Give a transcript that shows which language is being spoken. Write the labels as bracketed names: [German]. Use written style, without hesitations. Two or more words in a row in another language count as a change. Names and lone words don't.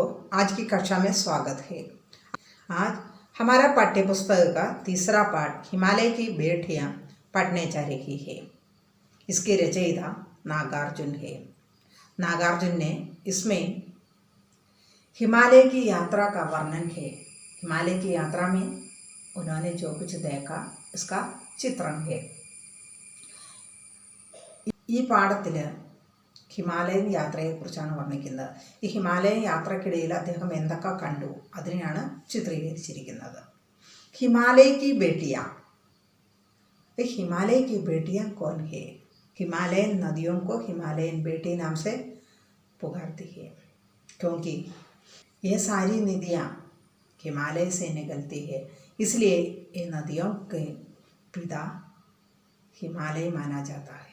[Hindi] आज की कक्षा में स्वागत है। आज हमारा पाठ्य पुस्तक का तीसरा पाठ हिमालय की बेटियां पढ़ने जा रही है। इसके रचयिता नागार्जुन है। नागार्जुन ने इसमें हिमालय की यात्रा का वर्णन है। हिमालय की यात्रा में उन्होंने जो कुछ देखा इसका चित्रण है। [Malayalam] ഈ പാഠത്തിൽ ഹിമാലയൻ യാത്രയെക്കുറിച്ചാണ് വർണ്ണിക്കുന്നത്. ഈ ഹിമാലയൻ യാത്രക്കിടയിൽ അദ്ദേഹം എന്തൊക്കെ കണ്ടു അതിനെയാണ് ചിത്രീകരിച്ചിരിക്കുന്നത്. [Hindi] हिमालय की बेटियां. हिमालय की बेटियां कौन है? हिमालयन नदियों को हिमालयन बेटी नाम से पुकारती है क्योंकि ये सारी नदियां हिमालय से निकलती है, इसलिए ये नदियों के पिता हिमालय माना जाता है।